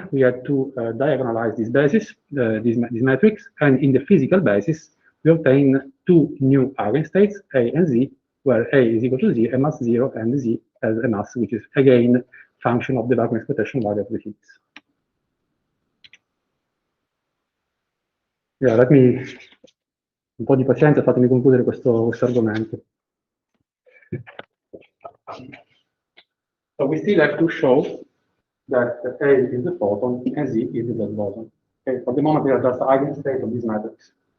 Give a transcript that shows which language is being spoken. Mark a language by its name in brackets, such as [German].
[English] We have to diagonalize this basis, this matrix, and in the physical basis, we obtain two new eigenstates, A and Z, where A is equal to Z, a mass 0, and Z has a mass which is again function of the vacuum expectation value of the Higgs. [Italian] Yeah, un po' di pazienza, fatemi concludere questo argomento. [English] So we still have to show that A is the photon and Z is the boson. Okay, for the moment, we are just eigenstate of this matrix.